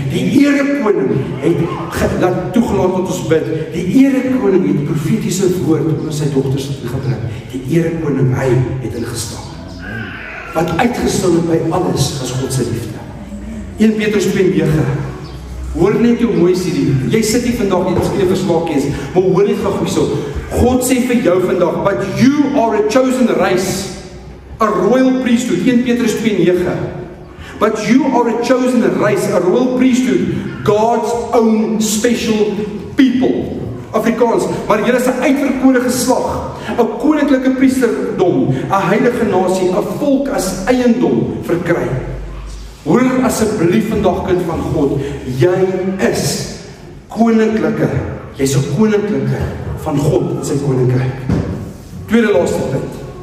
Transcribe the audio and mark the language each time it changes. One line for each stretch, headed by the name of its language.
Afrikaans: Die erekoning het laat toegelaat dat ons bid. Die erekoning het profetiese woord oor sy dogters gebring. Die erekoning, hy het ingestap. Wat uitgestaan het by alles, is God se liefde. 1 Petrus 2:9. Hoor net hoe mooi is hierdie. Jy sit nie vandag nie, miskien 'n versmaak is, maar hoor net gou hierso. God sê vir jou vandag,
English: but you are a chosen race, a royal priesthood.
Afrikaans: 1 Petrus 2:9.
English: But you are a chosen race, a royal priesthood, God's own special people.
Afrikaans: Afrikaans, maar julle is 'n uitverkore geslag, 'n koninklike priesterdom, 'n heilige nasie, 'n volk as eiendom verkry. Hoor asseblief vandag, kind van God, jy is koninklike, jy's 'n koninklike van God in sy koninkryk. Tweede laaste punt.